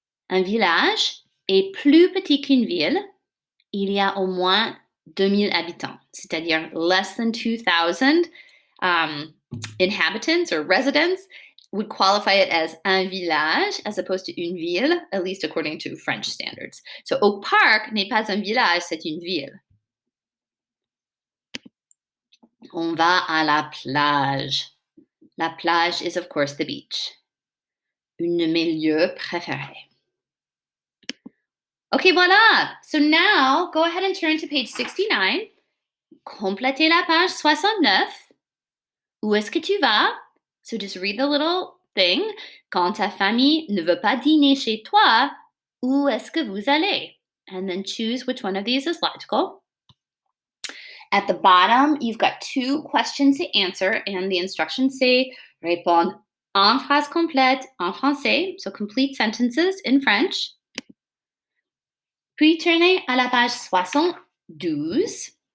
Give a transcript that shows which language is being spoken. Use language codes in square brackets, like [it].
[fr] Un village est plus petit qu'une ville. Il y a au moins 2000 habitants, c'est-à-dire [en] less than 2,000 inhabitants or residents would qualify it as un village as opposed to une ville, at least according to French standards. [fr] So Oak Park n'est pas un village, c'est une ville. On va à la plage. La plage [en] is, of course, the beach. [fr] Un de mes lieux préférés. Okay, voila. [en] So now go ahead and turn to page 69. [fr] Complétez la page 69. Où est-ce que tu vas? [en] So just read the little thing. [fr] Quand ta famille ne veut pas dîner chez toi, où est-ce que vous allez? [en] And then choose which one of these is logical. At the bottom, you've got 2 questions to answer, and the instructions say [fr] répondre en phrase complète en français, [en] so complete sentences in French. [fr] Puis tournez à la page 72.